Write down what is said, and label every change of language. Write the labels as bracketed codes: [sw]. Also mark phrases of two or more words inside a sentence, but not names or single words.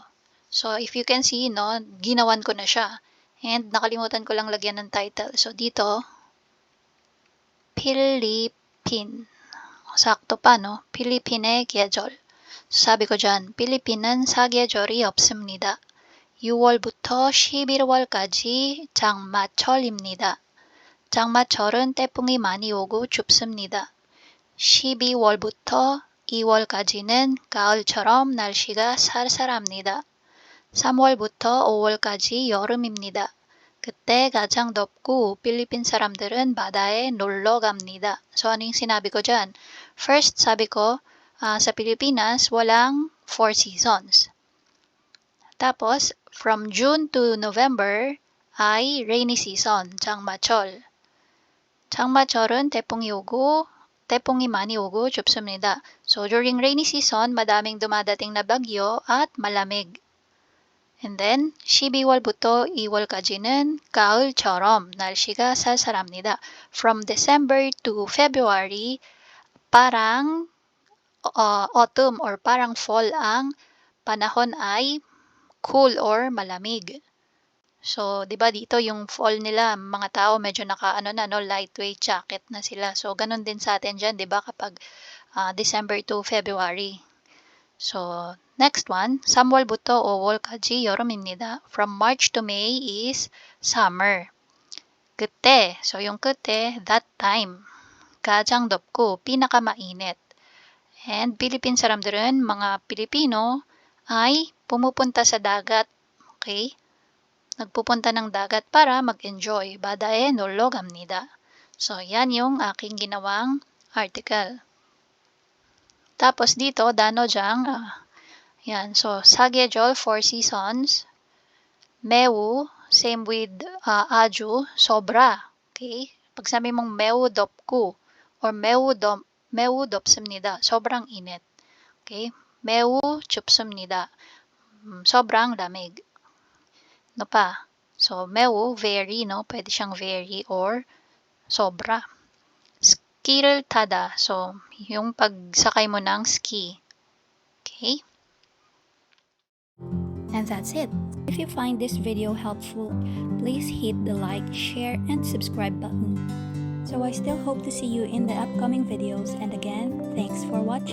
[en] So, if you can see, no, [tl] ginawan ko na siya. And nakalimutan ko lang lagyan ng title. So, dito, Philippine. Sakto pa, no? Philippine 계절. 사비 ko dyan, [ko] 필리핀은 사계절이 없습니다. 6월부터 11월까지 장마철입니다. 장마철은 태풍이 많이 오고 춥습니다. 12월부터 2월까지는 가을처럼 날씨가 쌀쌀합니다. 3월부터 5월까지 여름입니다. 그때 가장 덥고 필리핀 사람들은 바다에 놀러 갑니다. [tl] So, ano yung sinabi ko dyan? First, sabi ko, sa Pilipinas, walang 4 seasons. Tapos, [en] from June to November ay rainy season, [ko] 장마철. 장마철은 태풍이 많이 오고 춥습니다. [en] So, during rainy season, [tl] madaming dumadating na bagyo at malamig. [en] And then, [ko] 12월부터 2월까지는 가을처럼 날씨가 쌀쌀합니다. [en] From December to February, [tl] parang autumn or parang fall ang panahon ay cool or malamig. So, 'di ba dito yung fall nila, mga tao medyo naka-ano na 'no, [en] lightweight jacket [tl] na sila. So, gano'n din sa atin diyan 'di ba kapag, [en] December to February. So, next one, [ko] 3월부터 5월까지 여름입니다. [en] From March to May is summer. [ko] 그때, [tl] so yung 그때, [en] that time. [ko] 가장 덥고 pinakamainit. [tl] And Philippine saram들은, mga Pilipino, ay pumupunta sa dagat. [en] Okay? [tl] Nagpupunta ng dagat para mag-enjoy. [ko] 바다에 놀러 갑니다. [tl] So, yan yung aking ginawang article. Tapos dito, 단어장, yan. [en] So, [ko] 사계절, [en] 4 seasons. [ko] 매우, [en] same with [ko] 아주, [tl] sobra. Okay? Pag sabi mong [ko] 매우 덥고 [tl] or [ko] 매우 덥습니다. [tl] sobrang init. [en] Okay? [ko] 매우 춥습니다. [tl] sobrang lamig. No pa? So, 매우, very, no? Pwede siyang very or sobra. [ko] Ski를 타다. [tl] So, yung pagsakay mo ng ski. [en] Okay? And that's it. If you find this video helpful, please hit the like, share, and subscribe button. So I still hope to see you in the upcoming videos, and again, thanks for watching.